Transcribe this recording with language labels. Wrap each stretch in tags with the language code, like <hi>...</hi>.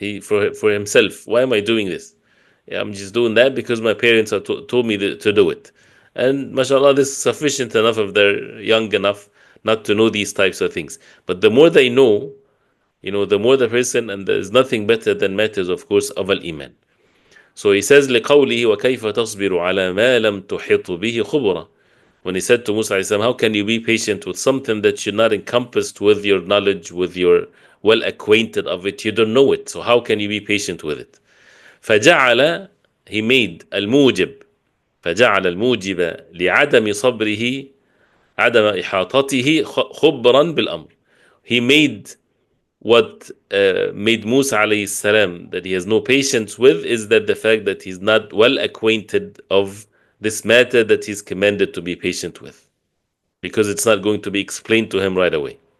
<en>For himself. Why am I doing this? Yeah, I'm just doing that because my parents have told me to do it. And mashallah, this is sufficient enough if they're young enough not to know these types of things. But the more they know, the more the person, and there's nothing better than matters, of course, of al-Iman. So he says,</en> <ar>لِقَوْلِهِ وَكَيْفَ تَصْبِرُ عَلَى مَا لَمْ تُحِطُ بِهِ خُبْرًا.</ar> <en>When he said to Musa alayhi salam, how can you be patient with something that you're not encompassed with your knowledge, with your well acquainted of it? You don't know it. So how can you be patient with it?</en> <ar>فجعل,</ar> <en>he made</en> <ar>الموجب, فجعل الموجب لعدم صبره عدم إحاطته خبرا بالأمر.</ar> <en>He made what made Musa alayhi salam that he has no patience with is that the fact that he's not well acquainted of this matter that he's commanded to be patient with, because it's not going to be explained to him right away.</en>